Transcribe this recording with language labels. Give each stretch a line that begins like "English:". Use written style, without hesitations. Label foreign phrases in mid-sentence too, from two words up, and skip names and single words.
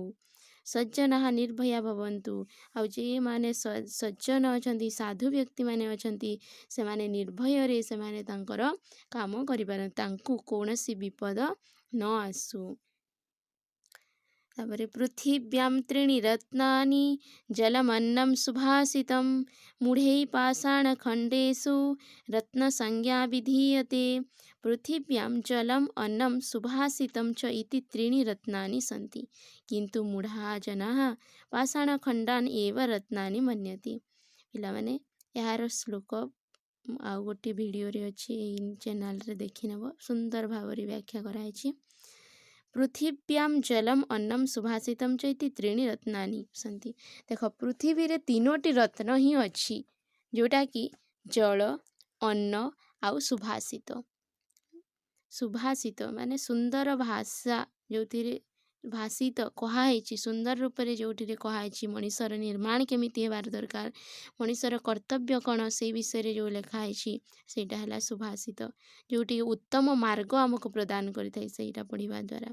Sanskrit: ସଜ୍ଜନାଃ ନିର୍ଭୟା ଭବନ୍ତୁ,
Odia: ଆଉ ଯେଉଁମାନେ ସଜ୍ଜନ ଅଛନ୍ତି, ସାଧୁ ବ୍ୟକ୍ତିମାନେ ଅଛନ୍ତି, ସେମାନେ ନିର୍ଭୟରେ ସେମାନେ ତାଙ୍କର କାମ କରିପାରନ୍ତି, ତାଙ୍କୁ କୌଣସି ବିପଦ ନ ଆସୁ।
Sanskrit: ତାପରେ ପୃଥିବ୍ୟାଂ ତ୍ରୀଣି ରତ୍ନାନି ଜଲମନ୍ନଂ ସୁଭାଷିତଂ ମୂଢ଼ୈଃ ପାଷାଣଖଣ୍ଡେଷୁ ରତ୍ନସଂଜ୍ଞା ବିଧୀୟତେ। ପୃଥିବ୍ୟାଂ ଜଲମ୍ ଅନ୍ନଂ ସୁଭାଷିତଂ च इति त्रीणि रत्नानि सन्ति, किन्तु मूढाः जनाः पाषाणखण्डान् एव रत्नानि मन्यते।
Odia: ପିଲାମାନେ ଏହାର ଶ୍ଲୋକ ଆଉ ଗୋଟେ ଭିଡ଼ିଓରେ ଅଛି, ଏଇ ଚ୍ୟାନେଲରେ ଦେଖିନେବ। ସୁନ୍ଦର ଭାବରେ ବ୍ୟାଖ୍ୟା କରାଯାଇଛି।
Sanskrit: ପୃଥିବ୍ୟାଂ ଜଲମ୍ ଅନ୍ନଂ ସୁଭାଷିତଂ च इति त्रीणि ରତ୍ନାନି ସନ୍ତି।
Odia: ଦେଖ, ପୃଥିବୀରେ 3ଟି ରତ୍ନ ହିଁ ଅଛି, ଯେଉଁଟାକି ଜଳ, ଅନ୍ନ ଆଉ ସୁଭାଷିତ। ସୁଭାଷିତ ମାନେ ସୁନ୍ଦର ଭାଷା, ଯେଉଁଥିରେ ଭାଷିତ କୁହାହେଇଛି, ସୁନ୍ଦର ରୂପରେ ଯେଉଁଥିରେ କୁହାହେଇଛି ମଣିଷର ନିର୍ମାଣ କେମିତି ହେବାର ଦରକାର, ମଣିଷର କର୍ତ୍ତବ୍ୟ କ'ଣ, ସେଇ ବିଷୟରେ ଯେଉଁ ଲେଖା ହେଇଛି ସେଇଟା ହେଲା ସୁଭାଷିତ, ଯେଉଁଠି ଉତ୍ତମ ମାର୍ଗ ଆମକୁ ପ୍ରଦାନ କରିଥାଏ ସେଇଟା ପଢ଼ିବା ଦ୍ୱାରା।